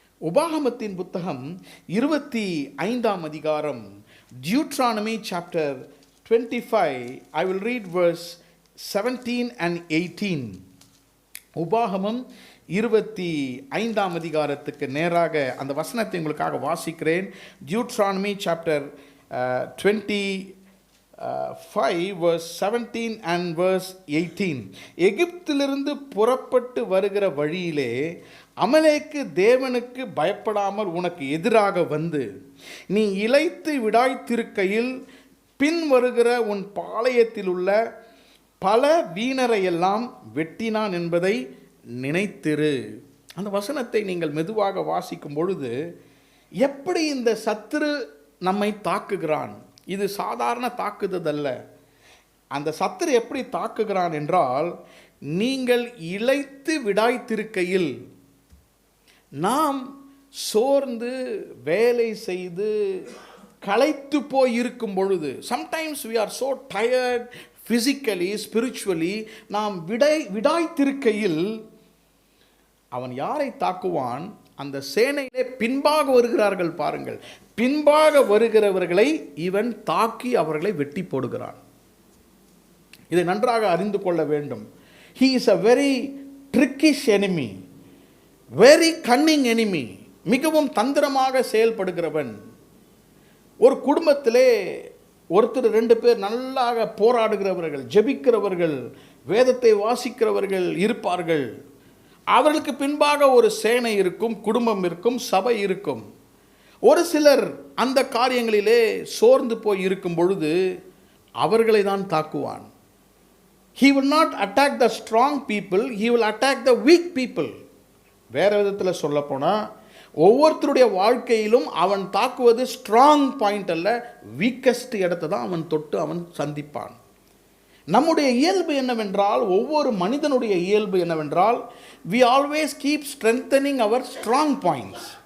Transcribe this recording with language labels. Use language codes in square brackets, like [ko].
[ta] உபாகமத்தின் புத்தகம் 25ஆம் அதிகாரம், [en] Deuteronomy chapter 25, I will read verse 17 and 18. [ta] உபாகமம் 25ஆம் அதிகாரத்துக்கு நேராக அந்த வசனத்தை உங்களுக்காக வாசிக்கிறேன். [en] Deuteronomy chapter 25 verse 17 and verse 18. [ta] எகிப்திலிருந்து புறப்பட்டு வருகிற வழியிலே அமலேக்கு தேவனுக்கு பயப்படாமல் உனக்கு எதிராக வந்து நீ இளைத்து விடாய்த்திருக்கையில் பின் வருகிற உன் பாளையத்தில் உள்ள பல வீணரையெல்லாம் வெட்டினான் என்பதை நினைத்திரு. அந்த வசனத்தை நீங்கள் மெதுவாக வாசிக்கும் பொழுது எப்படி இந்த சத்துரு நம்மை தாக்குகிறான், இது சாதாரண தாக்குதல் அல்ல. அந்த சத்துரு எப்படி தாக்குகிறான் என்றால், நீங்கள் இளைத்து விடாய்த்திருக்கையில், நாம் சோர்ந்து வேலை செய்து களைத்து போய் இருக்கும் பொழுது, [en] sometimes we are so tired physically, spiritually, [ta] நாம் விடாய்த்திருக்கையில் அவன் யாரை தாக்குவான்? அந்த சேனையிலே பின்பாக வருகிறார்கள் பாருங்கள், பின்பாக வருகிறவர்களை இவன் தாக்கி அவர்களை வெட்டி போடுகிறான். இதை நன்றாக அறிந்து கொள்ள வேண்டும். [en] He is a very trickish enemy, very cunning enemy. [ta] மிகவும் தந்திரமாக செயல்படுகிறவன். ஒரு குடும்பத்திலே ஒருத்தர் 2 பேர் நல்லாக போராடுகிறவர்கள், ஜெபிக்கிறவர்கள், வேதத்தை வாசிக்கிறவர்கள் இருப்பார்கள். அவர்களுக்கு பின்பாக ஒரு சேனை இருக்கும், குடும்பம் இருக்கும், சபை இருக்கும். ஒரு சிலர் அந்த காரியங்களிலே சோர்ந்து போய் இருக்கும் பொழுது அவர்களை தான் தாக்குவான். [en] He will not attack the strong people, he will attack the weak people. [ta] வேற விதத்தில் சொல்ல போனால், ஒவ்வொருத்தருடைய வாழ்க்கையிலும் அவன் தாக்குவது ஸ்ட்ராங் பாயிண்ட் அல்ல, வீக்கஸ்ட் இடத்தை தான் அவன் தொட்டு அவன் சந்திப்பான். நம்முடைய இயல்பு என்னவென்றால், ஒவ்வொரு மனிதனுடைய இயல்பு என்னவென்றால், [en] we always keep strengthening our strong points.